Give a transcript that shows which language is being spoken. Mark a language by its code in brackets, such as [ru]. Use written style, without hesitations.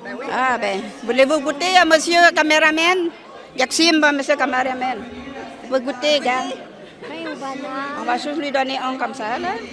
[fr] Ah ben, voulez-vous goûter, monsieur caméraman? [th] อยากชิมป่ะ [fr] monsieur caméraman? Vous goûtez, gars? On va juste lui donner un comme ça, là.